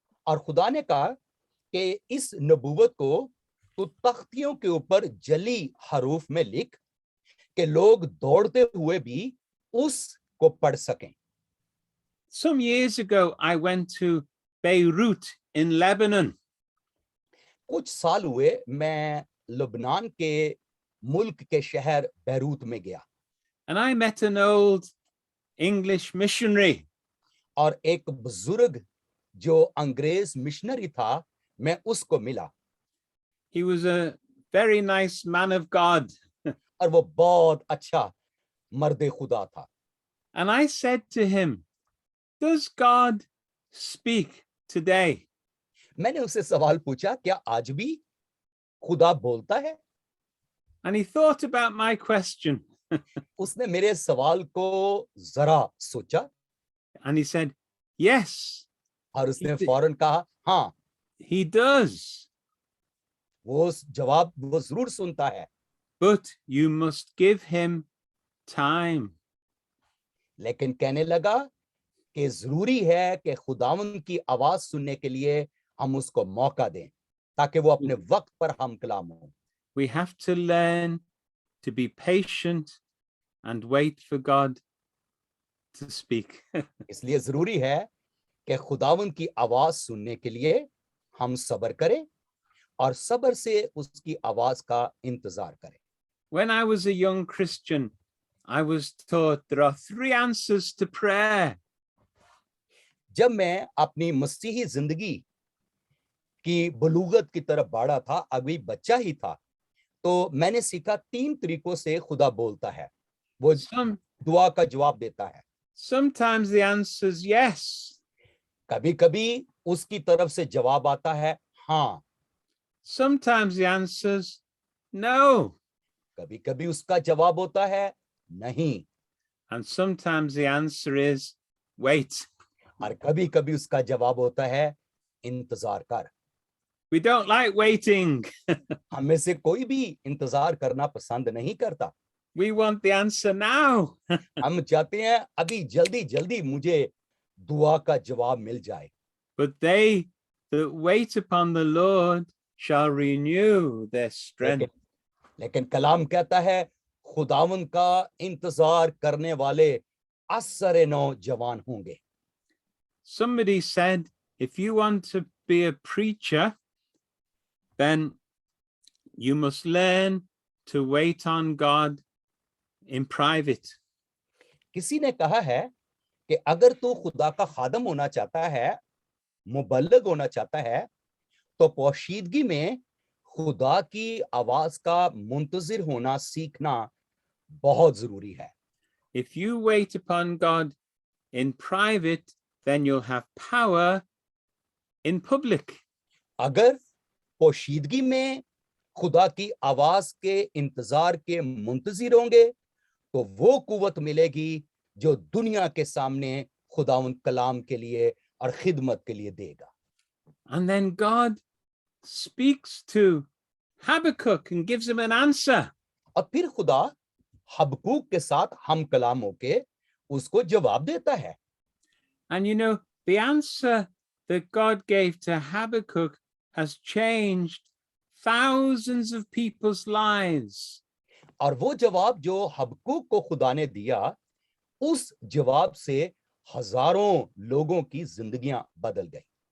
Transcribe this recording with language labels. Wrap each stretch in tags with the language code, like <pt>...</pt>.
<hi>और खुदा ने कहा कि इस नबूवत को तू तख्तियों के ऊपर जली हरूफ में लिख कि लोग दौड़ते हुए भी उसको पढ़ सकें।</hi> <en>Some years ago, I went to Beirut in Lebanon.</en> <hi>कुछ साल हुए मैं लबनान के मुल्क के शहर बैरूत में गया</hi> <en>And I met an old English missionary.</en> <hi>और एक बुजुर्ग जो अंग्रेज मिशनरी था मैं उसको मिला</hi> <en>He was a very nice man of God.</en> <hi>और वो बहुत अच्छा मर्दे खुदा था।</hi> <en>And I said to him, does God speak today?</en> <hi>मैंने उससे सवाल पूछा, क्या आज भी खुदा बोलता है?</hi> <en>And he thought about my question.</en> <hi>उसने मेरे सवाल को जरा सोचा</hi> <en>And he said, yes,</en> <hi>और उसने फौरन कहा, हाँ,</hi> <en>he does.</en> <hi>वो जवाब वो जरूर सुनता है,</hi> <en>But you must give him time.</en> <hi>लेकिन कहने लगा कि जरूरी है कि खुदावंद की आवाज सुनने के लिए हम उसको मौका दें ताकि वो अपने वक्त पर हम कलाम हो।</hi> <en>We have to learn to be patient and wait for God to speak.</en> <hi>इसलिए जरूरी है कि खुदावंद की आवाज सुनने के लिए हम सब्र करें और सब्र से उसकी आवाज का इंतजार करें।</hi> <en>When I was a young Christian, I was taught there are 3 answers to prayer.</en> <hi>जब मैं अपनी मसीही जिंदगी की बलूगत की तरफ बढ़ा था, अभी बच्चा ही था, तो मैंने सीखा 3 तरीकों से खुदा बोलता है, वो दुआ का जवाब देता है।</hi> <en>Sometimes the answer is yes.</en> <hi>कभी-कभी उसकी तरफ से जवाब आता है हाँ।</hi> <en>Sometimes the answer is no.</en> <hi>कभी-कभी उसका जवाब होता है नहीं।</hi> <en>And sometimes the answer is wait.</en> <hi>और कभी-कभी उसका जवाब होता है इंतजार कर।</hi> <en>We don't like waiting.</en> <hi>हम में से कोई भी इंतजार करना पसंद नहीं करता।</hi> <en>We want the answer now.</en> <hi>हम चाहते हैं अभी जल्दी जल्दी मुझे दुआ का जवाब मिल जाए।</hi> <en>But they that wait upon the Lord shall renew their strength.</en> <hi>लेकिन कलाम कहता है खुदावन का इंतजार करने वाले असरे नौ जवान होंगे।</hi> <en>Somebody said, if you want to be a preacher, then you must learn to wait on God in private.</en> <hi>किसी ने कहा है कि अगर तू खुदा का खादम होना चाहता है, मुबल्लिग होना चाहता है, तो पोशीदगी में खुदा की आवाज का मुंतजिर होना सीखना बहुत जरूरी है।</hi> <en>If you wait upon God in private, then you'll have power in public.</en> <hi>अगर पोशीदगी में खुदा की आवाज के इंतजार के मुंतजिर होंगे तो वो कुव्वत मिलेगी जो दुनिया के सामने खुदावंद कलाम के लिए और खिदमत के लिए देगा।</hi> <en>And then God speaks to Habakkuk and gives him an answer.</en> <hi>और फिर खुदा हबकूक के साथ हम कलाम होके उसको जवाब देता है।</hi> <en>And you know, the answer that God gave to Habakkuk has changed thousands of people's lives.</en> <hi>और वो जवाब जो हबकूक को खुदा ने दिया, उस जवाब से हजारों लोगों की जिंदगियां बदल गई।</hi>